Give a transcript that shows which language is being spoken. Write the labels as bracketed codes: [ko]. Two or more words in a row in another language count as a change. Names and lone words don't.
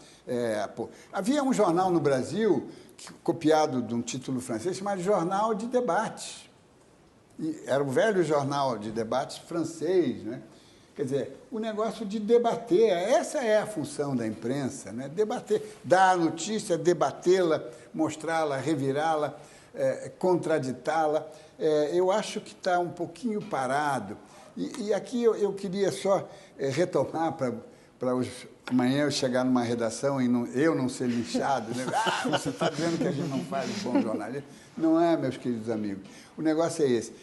[pt] Havia um jornal no Brasil, copiado de um título francês, chamado Jornal de Debates. E era o velho jornal de debates francês, né? Quer dizer, o negócio de debater, essa é a função da imprensa, né? Debater, dar a notícia, debatê-la, mostrá-la, revirá-la, contraditá-la. Eu acho que está um pouquinho parado. E aqui eu queria só retomar para amanhã eu chegar numa redação e eu não ser linchado, né? Você está dizendo que a gente não faz bom jornalismo. Não é, meus queridos amigos. O negócio é esse.